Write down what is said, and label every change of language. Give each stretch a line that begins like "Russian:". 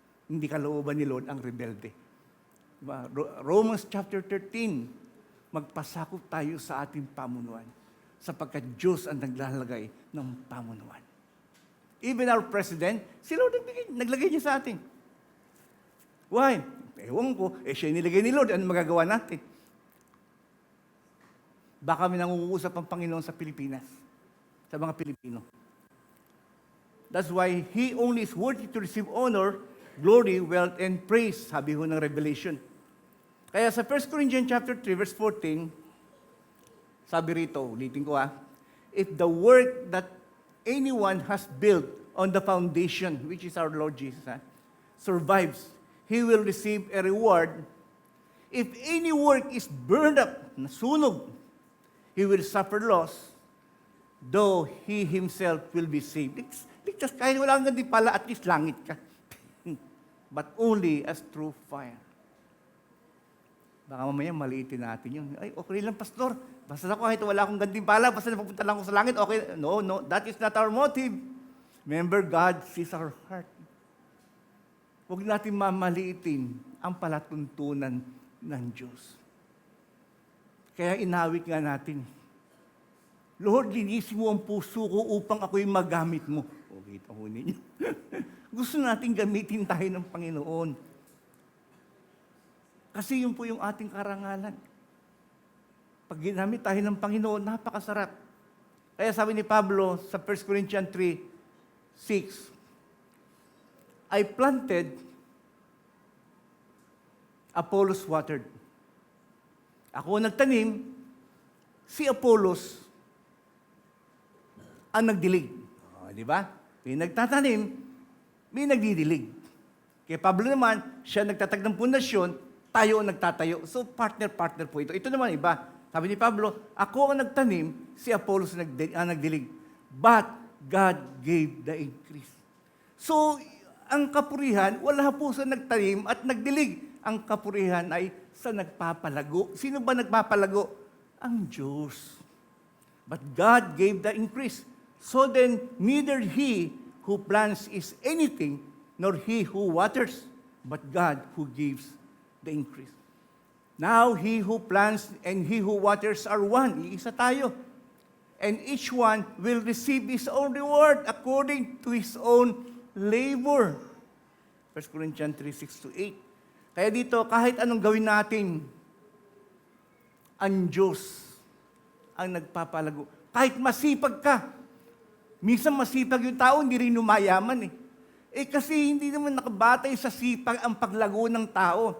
Filipino: Hindi kalooban ni Lord ang rebelde. Diba? Romans chapter 13, magpasakop tayo sa ating pamunuan sapagkat Diyos ang naglalagay ng pamunuan.
English: Even our president,
Filipino: si Lord naglagay niya sa atin.
English: Why?
Filipino: Ewan ko, siya nilagay ni Lord, ano magagawa natin? Baka may nangunguusap ang Panginoon sa Pilipinas, sa mga Pilipino.
English: That's why He only is worthy to receive honor, glory, wealth, and praise,
Filipino: sabi ho ng Revelation. Kaya sa 1 Corinthians chapter 3, verse 14, sabi rito, ulitin ko
English: if the work that anyone has built on the foundation, which is our Lord Jesus, survives, he will receive a reward. If any work is burned up, nasunog, he will suffer loss, though he himself will be saved.
Filipino: Ligtas, kahit wala kang pala, at least langit ka.
English: But only as through fire.
Filipino: Baka mamaya maliitin natin yun. Ay, okay lang, pastor. Basta ako kahit wala akong gantimpala, basta napupunta lang ako sa langit, okay.
English: No, that is not our motive. Remember, God sees our heart.
Filipino: Huwag natin mamaliitin ang palatuntunan ng Diyos. Kaya inawit nga natin, Lord, linisin mo ang puso ko upang ako'y magamit mo.
English: O, kita ho ninyo.
Filipino: Gusto natin gamitin tayo ng Panginoon. Kasi yun po yung ating karangalan. Pag ginamit tayo ng Panginoon, napakasarap. Kaya sabi ni Pablo sa 1 Corinthians 3:6,
English: I planted, Apollos watered.
Filipino: Ako nagtanim, si Apollos ang nagdilig. Di ba? May nagtatanim, may nagdidilig. Kaya Pablo naman, siya nagtatag ng pundasyon, tayo ang nagtatayo. So, partner po ito. Ito naman iba. Sabi ni Pablo, ako ang nagtanim, si Apollos ang nagdilig.
English: But God gave the increase.
Filipino: So, ang kapurihan, wala po sa nagtanim at nagdilig. Ang kapurihan ay sa nagpapalago. Sino ba nagpapalago? Ang Diyos.
English: But God gave the increase. So then, neither he who plants is anything, nor he who waters, but God who gives the increase. Now, he who plants and he who waters are one.
Filipino: Iisa tayo.
English: And each one will receive his own reward according to his own labor. 1 Corinthians 3:6-8.
Filipino: Kaya dito, kahit anong gawin natin, ang Diyos ang nagpapalago. Kahit masipag ka, minsan masipag yung tao, hindi rin umayaman kasi hindi naman nakabatay sa sipag ang paglago ng tao.